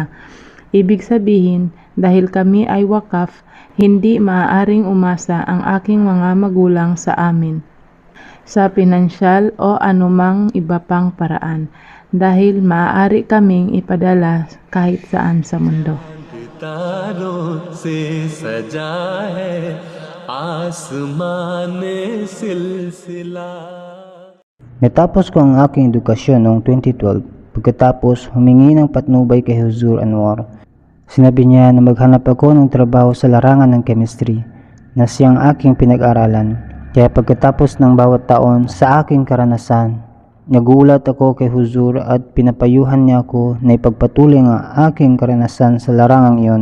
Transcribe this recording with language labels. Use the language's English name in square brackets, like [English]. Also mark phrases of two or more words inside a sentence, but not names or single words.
[Filipino] Ibig sabihin, dahil kami ay wakaf, hindi maaaring umasa ang aking mga magulang sa amin sa pinansyal o anumang iba pang paraan, dahil maaari kaming ipadala kahit saan sa mundo. [Hindi] तारों से सजा है आसमान सिलसिला. [Filipino] Natapos ko ang aking edukasyon noong 2012. Pagkatapos, humingi ng patnubay kay Huzur Anwar. Sinabi niya na maghanap ako ng trabaho sa larangan ng chemistry na siyang aking pinag-aralan. Kaya pagkatapos ng bawat taon sa aking karanasan, Nagulat ako kay Huzur at pinapayuhan niya ako na ipagpatuloy ang aking karanasan sa larangang iyon.